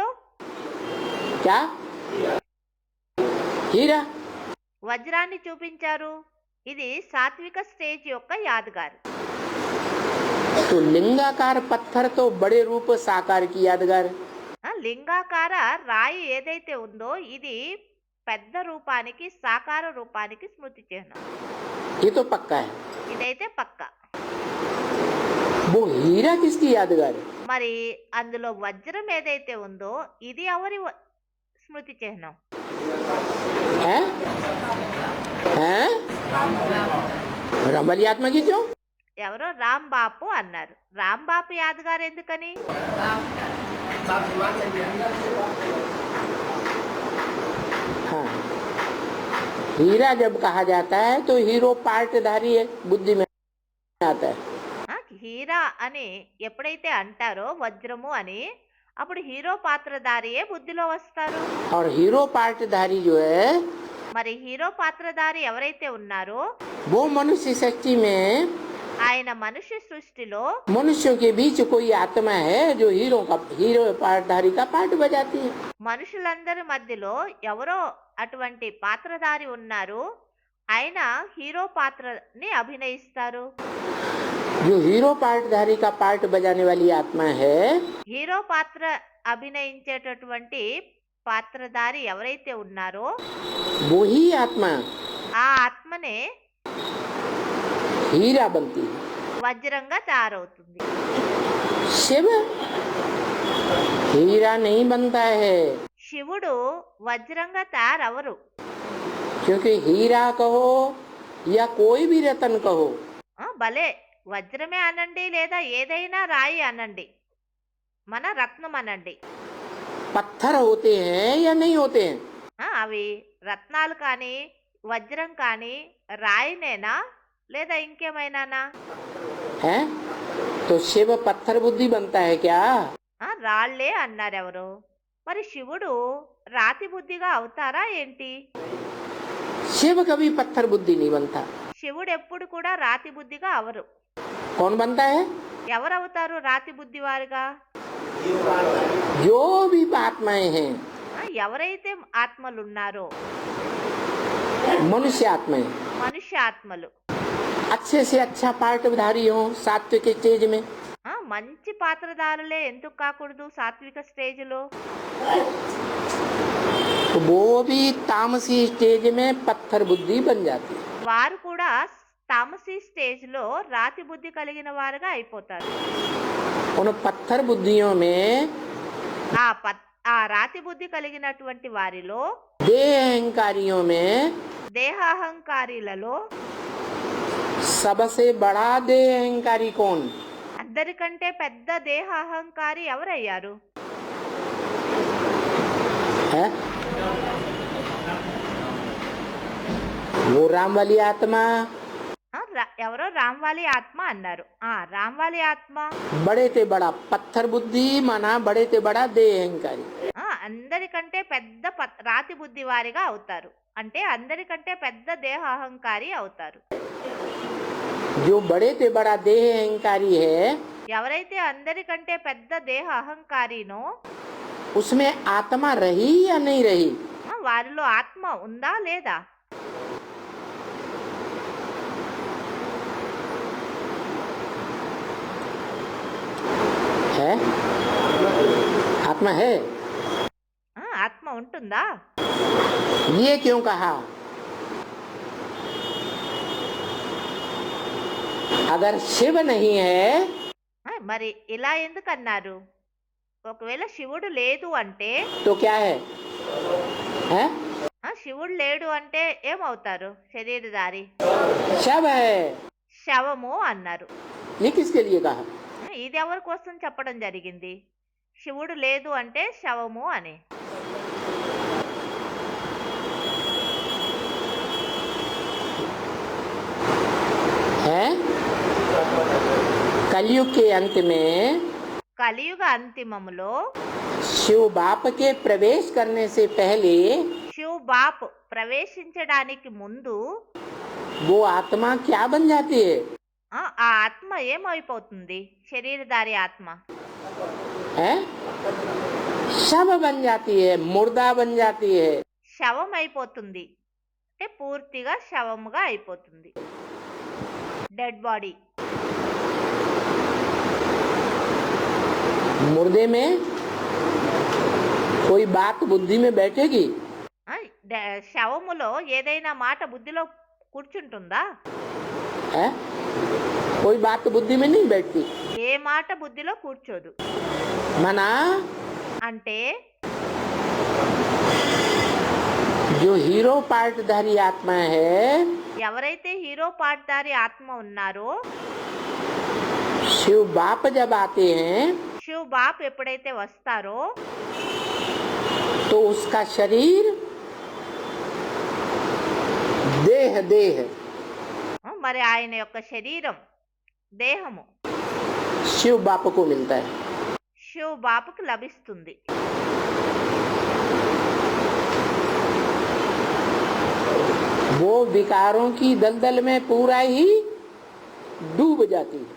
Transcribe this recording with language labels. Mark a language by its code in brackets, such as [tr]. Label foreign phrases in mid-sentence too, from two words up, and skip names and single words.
[hi] क्या हीरा. [te] వజ్రాన్ని చూపించారు. ఇది సాత్విక స్టేజ్ యొక్క యాదగారు. [hi] तो लिंगाकार पत्थर तो बड़े रूप साकार की यादगार. [te] లింగాకార రాయి ఏదైతే ఉందో ఇది పెద్ద రూపానికి సాకార రూపానికి స్మృతి చిహ్నం. [hi] ये तो पक्का है. [te] ఇదైతే పక్క. [hi] वो हीरा किसकी यादगार है? [te] మరి అందులో వజ్రం ఏదైతే ఉందో ఇది ఎవరి స్మృతి చిహ్నం? [hi] हैं? हैं? रमल आत्मा की क्यों? [te] ఎవరో రాంబాపు అన్నారు. రాంబాపు యాదగారు ఎందుకని? [hi] हाँ. हीरा जब कहा जाता है तो हीरो पार्टधारी है, बुद्धि में आता है. [te] హీరా అని ఎప్పుడైతే అంటారో వజ్రము అని, అప్పుడు హీరో పాత్రధారియే బుద్ధిలో వస్తారు. [hi] और हीरो पार्टधारी जो है [te] మరి హీరో పాత్రధారి ఎవరైతే ఉన్నారో [hi] वो मनुष्य शक्ति में [te] ఆయన మనుష్య సృష్టిలో [hi] मनुष्यों के बीच कोई आत्मा है जो हीरो पार्टधारी का पार्ट बजाती है. [te] మనుషులందరి మధ్యలో ఎవరో అటువంటి పాత్రధారి ఉన్నారు, ఆయన హీరో పాత్రని అభినయిస్తారు. [hi] जो हीरो पार्टधारी का पार्ट बजाने वाली आत्मा है [te] హీరో పాత్ర అభినయించేటటువంటి పాత్రధారి ఎవరైతే ఉన్నారో [hi] वो ही आत्मा [te] ఆ ఆత్మనే [hi] हीरा बनती है. [te] వజ్రంగా తయారవుతుంది. [hi] शिव हीरा नहीं बनता है, [te] శివుడు వజ్రంగా తయారవరు. [hi] क्योंकि हीरा कहो या कोई भी रतन कहो [te] భలే వజ్రమే అనండి లేదా ఏదైనా రాయి అనండి, మన రత్నం అనండి, [hi] पत्थर होते हैं या नहीं होते हैं. [te] అవి రత్నాలు కానీ వజ్రం కానీ రాయినేనా లేదా ఇంకేమైనానా? [hi] हैं? तो शिव पत्थर बुद्धि बनता है क्या? [te] రాళ్లే అన్నారెవరు. మరి శివుడు రాతి బుద్ధిగా అవుతారా ఏంటి? [hi] शिव कभी पत्थर बुद्धि नहीं बनता. [te] శివుడు ఎప్పుడు కూడా రాతి బుద్ధిగా అవరు. [hi] कौन बनता है? [te] ఎవరవుతారు రాతి బుద్ధి వారుగా? [hi] जो भी आत्माएं हैं, [te] ఎవరైతే ఆత్మలున్నారో [hi] मनुष्य आत्माएं [te] మనుష్య ఆత్మలు [hi] अच्छे से अच्छा पार्टधारी हो सात्विक स्टेज में, [te] మంచి పాత్రధారులే ఎందుకు కాకూడదు సాత్విక స్టేజ్లో? [hi] तो वो भी तामसी स्टेज में पत्थर बुद्धि बन जाती है. [te] వారు కూడా తామసీ స్టేజ్లో రాతి బుద్ధి కలిగిన వారుగా అయిపోతారు. [hi] उन पत्थर बुद्धियों में [te] ఆ రాతి బుద్ధి కలిగినటువంటి వారిలో [hi] देह अहंकारियों में [te] దేహాహంకారీలలో [hi] सबसे बड़ा देह अहंकारी कौन? [te] అందరికంటే పెద్ద దేహాహంకారి ఎవరయ్యారు? [hi] है वो राम वाली आत्मा [te] ఎవరో రామ్వాలి ఆత్మ అన్నారు. రామ్వాలి ఆత్మ [hi] बड़े ते बड़ा पत्थर बुद्धि माना बड़े ते बड़ा देह अहंकारी [te] అందరికంటే పెద్ద రాతి బుద్ధి వారిగా అవుతారు. అంటే అందరికంటే పెద్ద దేహ అహంకారి అవుతారు. [hi] जो बड़े ते बड़ा देह अहंकारी है [te] ఎవరైతే అందరికంటే పెద్ద దేహ అహంకారినో [hi] उसमें आत्मा रही या नहीं रही [te] వారిలో ఆత్మ ఉందా లేదా? [hi] है आत्मा है [te] ఆత్మ ఉంటుందా? [hi] ये क्यों कहा अगर शिव नहीं है [te] మరి ఇలా ఎందుకు అన్నారు? ఒకవేళ శివుడు లేదు అంటే [hi] तो क्या है हैं? [te] శివుడు లేడు అంటే ఏమవుతారు? శరీరధారి [hi] शव है [te] శవము అన్నారు. [hi] ये किसके लिए कहा [te] ఇది ఎవరి కోసం చెప్పడం జరిగింది? శివుడు లేదు అంటే శవము అని. [hi] है कलयुग के अंत में [te] కలియుగ అంతిమములో [hi] शिव बाप के प्रवेश करने से पहले शिव बाप [te] ప్రవేశించడానికి ముందు [hi] वो आत्मा क्या बन जाती है [te] ఆ ఆత్మ ఏమైపోతుంది? శరీరధారి ఆత్మ [hi] हैं? शव बन जाती है मुर्दा बन जाती है [te] శవం అయిపోతుంది. అంటే పూర్తిగా శవముగా అయిపోతుంది. [en] dead body. [hi] मुर्दे में कोई बात बुद्धि में बैठेगी [te] శవములో ఏదైనా మాట బుద్ధిలో కూర్చుంటుందా? [hi] है कोई बात बुद्धि में नहीं बैठती [te] ఏ మాట బుద్ధిలో కూర్చోదు. [hi] मना [te] అంటే [hi] जो हीरो पार्टधारी आत्मा है [te] ఎవరైతే హీరో పార్ట్దారి ఆత్మ ఉన్నారో [hi] शिव बाप जब आते हैं शिव बाप [te] ఎప్పుడైతే వస్తారో [hi] तो उसका शरीर देह देह [te] మరి ఆయన యొక్క శరీరం దేహము [hi] शिव बाप को मिलता है [te] శివ్ బాపుకి లభిస్తుంది. [hi] वो विकारों की दलदल में पूरा ही डूब जाती है